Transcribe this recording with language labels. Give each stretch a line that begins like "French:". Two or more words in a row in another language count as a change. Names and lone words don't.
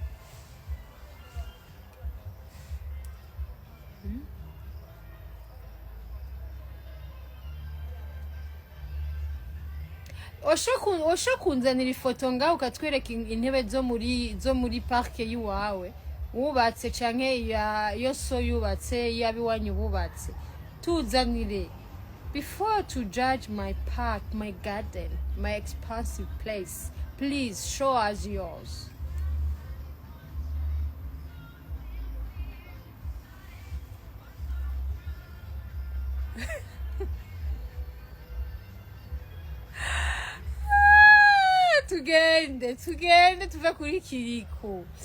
Rundi: Osho kunzanira ifoto ngaho ukatwereka intebe zo muri parke yiwawe wubatse canke yo so yubatse yabiwanyu bubatse, tuzanire.
English: Before to judge my park, my garden, my expansive place, please show us yours.
Rundi: Tugende tuve kuri Kiriku.